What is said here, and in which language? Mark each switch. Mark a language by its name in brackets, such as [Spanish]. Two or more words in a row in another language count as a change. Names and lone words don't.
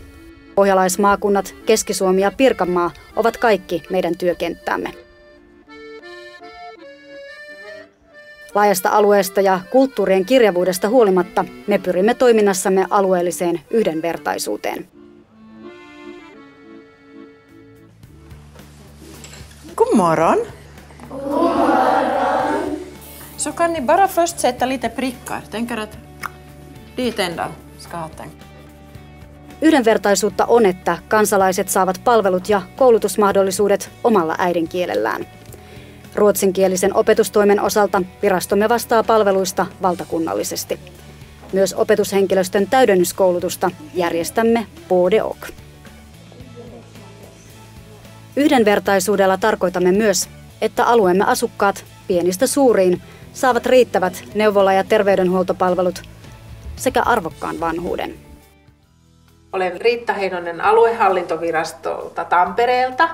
[Finnish] Pohjalaismaakunnat, Keski-Suomi ja Pirkanmaa ovat kaikki meidän työkenttämme. Laajasta alueesta ja kulttuurien kirjavuudesta huolimatta me pyrimme toiminnassamme alueelliseen yhdenvertaisuuteen. [Swedish] God morgon! God morgon! Så kan ni bara först sätta lite prickar. Tänker att dit ända ska ha tänkt. [Finnish] Yhdenvertaisuutta on, että kansalaiset saavat palvelut ja koulutusmahdollisuudet omalla äidinkielellään. Ruotsinkielisen opetustoimen osalta virastomme vastaa palveluista valtakunnallisesti. Myös opetushenkilöstön täydennyskoulutusta järjestämme [Swedish] både och. [Finnish] Yhdenvertaisuudella tarkoitamme myös, että alueemme asukkaat pienistä suuriin saavat riittävät neuvola- ja terveydenhuoltopalvelut sekä arvokkaan vanhuuden. Olen Riitta Heinonen aluehallintovirastolta Tampereelta.